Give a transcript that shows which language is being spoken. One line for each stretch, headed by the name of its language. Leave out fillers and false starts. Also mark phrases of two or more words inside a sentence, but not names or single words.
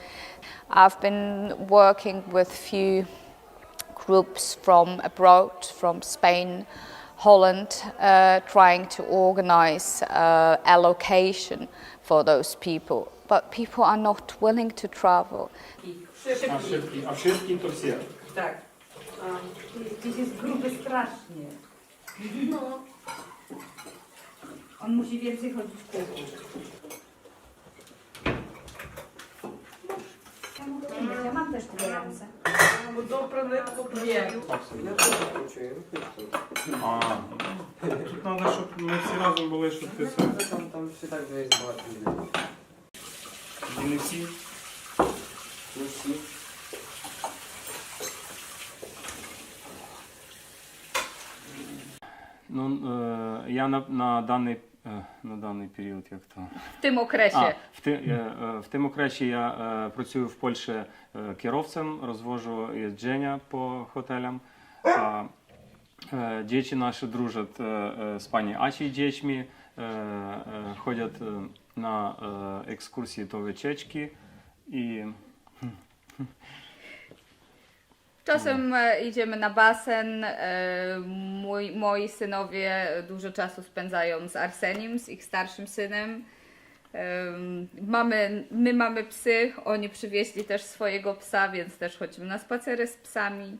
English: I've been working with few groups from abroad, from Spain, Holland, trying to organize allocation for those people. But people are not willing to travel.
Polish: A wszystkim to все. Tak. Gdzieś jest gruby strasznie. No. On musi więcej chodzić w kółko. Ja mam też tyle ręce.
Ukrainian: Тут треба, щоб ми всі разом були, щоб ти це. Там все так же є багато людей. І не всі. Ну всі. Ну, я на даний період, як то.
Polish: W tym okresie.
Ukrainian: В тим окресі я працюю в Польщі кіровцем, розвожу їждження по готелям. Діти наші дружать з пані Асією дітьми, ходять на екскурсії до
Polish: wycieczki i Czasem idziemy na basen. Moi synowie dużo czasu spędzają z Arsenim, z ich starszym synem. My mamy psy, oni przywieźli też swojego psa, więc też chodzimy na spacery z psami.